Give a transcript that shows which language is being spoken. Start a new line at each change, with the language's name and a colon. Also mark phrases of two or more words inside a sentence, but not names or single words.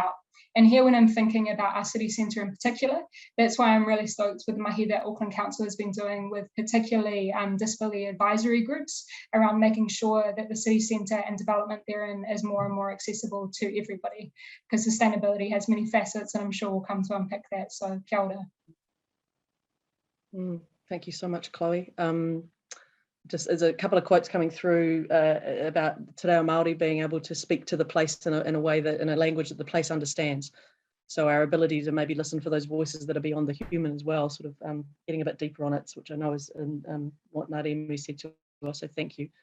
English: And here, when I'm thinking about our city centre in particular, that's why I'm really stoked with the mahi that Auckland Council has been doing with particularly disability advisory groups around making sure that the city centre and development therein is more and more accessible to everybody, because sustainability has many facets, and I'm sure we'll come to unpick that.
Māori: So kia ora.
English: Thank you so much, Chloe. Just as a couple of quotes coming through about Te Reo Māori being able to speak to the place in a way that, in a language that the place understands. So our ability to maybe listen for those voices that are beyond the human as well, sort of getting a bit deeper on it, which I know is what Nāremu said to us, so thank you.